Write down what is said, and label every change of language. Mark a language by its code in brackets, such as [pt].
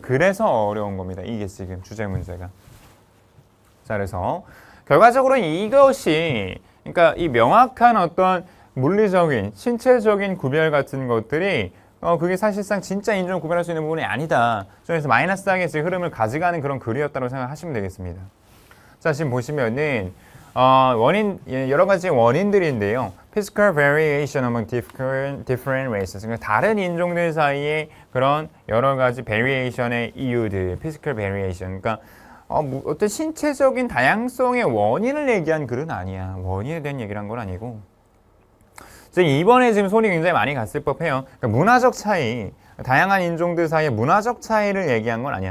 [ko] 그래서 어려운 겁니다. 이게 지금 주제 문제가. 자, 그래서 결과적으로 이것이, 그러니까 이 명확한 어떤 물리적인, 신체적인 구별 같은 것들이 그게 사실상 진짜 인종을 구별할 수 있는 부분이 아니다. 그래서 마이너스하게 지금 흐름을 가져가는 그런 글이었다고 생각하시면 되겠습니다. 자, 지금 보시면은 여러 가지 원인들인데요. [en] Physical variation among different races. [ko] 그러니까 다른 인종들 사이에 그런 여러 가지 variation의 이유들, physical variation. 그러니까 어떤 신체적인 다양성의 원인을 얘기한 글은 아니야. 원인에 대한 얘기를 한 건 아니고. 지금 이번에 지금 손이 굉장히 많이 갔을 법해요. 그러니까 문화적 차이, 다양한 인종들 사이의 문화적 차이를 얘기한 건 아니야.